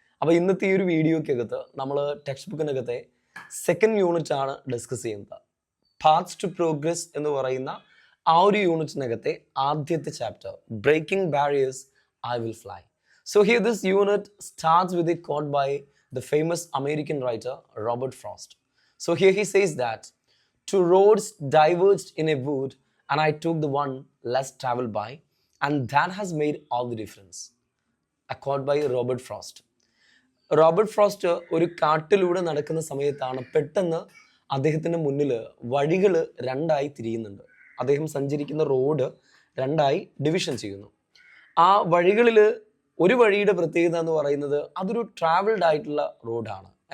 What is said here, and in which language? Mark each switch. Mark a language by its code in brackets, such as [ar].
[ml] അപ്പോൾ ഇന്നത്തെ ഈ ഒരു വീഡിയോയ്ക്കകത്ത് നമ്മൾ ടെക്സ്റ്റ് ബുക്കിനകത്തെ സെക്കൻഡ് യൂണിറ്റ് ആണ് ഡിസ്കസ് ചെയ്യുന്നത്. പാത്സ് ടു പ്രോഗ്രസ് എന്ന് പറയുന്ന ആ ഒരു യൂണിറ്റിനകത്തെ ആദ്യത്തെ chapter, breaking barriers I will fly. [en] So here this unit starts with a quote by the famous American writer Robert Frost. So here he says that two roads diverged in a wood and I took the one less traveled by and that has made all the difference. A quote by Robert Frost. [ml] Robert frost ഒരു കാട്ടിലൂടെ നടക്കുന്ന സമയത്താണ് പെട്ടെന്ന് അദ്ദേഹത്തിൻ്റെ മുന്നിൽ വഴികൾ രണ്ടായി തിരിയുന്നുണ്ട്. അദ്ദേഹം സഞ്ചരിക്കുന്ന റോഡ് രണ്ടായി ഡിവിഷൻ ചെയ്യുന്നു. ആ വഴികളിൽ ഒരു വഴിയുടെ പ്രത്യേകത എന്ന് പറയുന്നത് അതൊരു ട്രാവൽഡ് ആയിട്ടുള്ള റോഡാണ്.